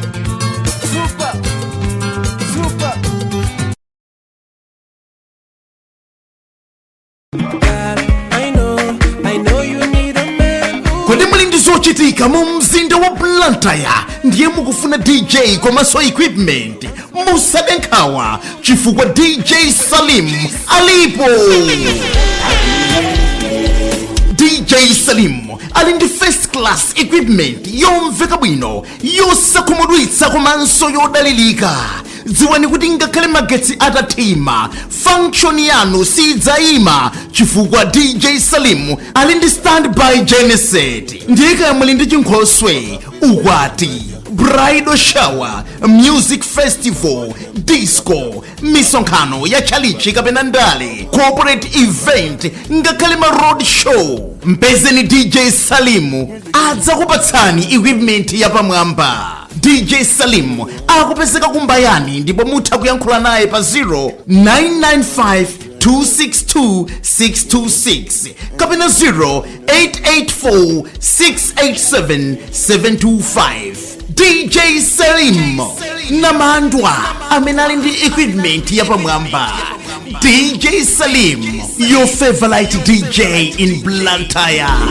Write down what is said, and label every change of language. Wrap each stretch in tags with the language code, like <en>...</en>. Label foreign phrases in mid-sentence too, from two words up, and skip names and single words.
<ny>Kodi muli ndi zochitika mu mzinda wa Blantyre ndiye mukufuna DJ komanso equipment, musade nkhawa chifukwa DJ Salim alipo. DJ Salim ali ndi</ny> <en>first class equipment</en> <ny>yomveka bwino, yosakhumudwitsa komanso yodalirika. Dziwani kuti ngakhale magetsi atathima function yanu sidzayima chifukwa DJ Salim ali ndi</ny> <en>standby genset.</en> <ny>Ndiye kaya muli ndi chinkhoswe, ukwati,</ny> <en>bridal shower, music festival, disco,</en> <ny>misonkhano ya chalichi kapena ndale,</ny> <en>corporate event,</en> <ny>ngakhale ma</ny> <en>road show,</en> <ny>mpezeni DJ Salim adzakupatsani equipment yapamwamba. DJ Salim akupezeka kumbayani ndipo mutha kuyankhula naye pa 0995 262-626 kapena 0884-687-725. DJ Salim Namandwa amene ali ndi equipment yapamwamba.</ny> <en>DJ Salim, your favorite DJ in Blantyre.</en>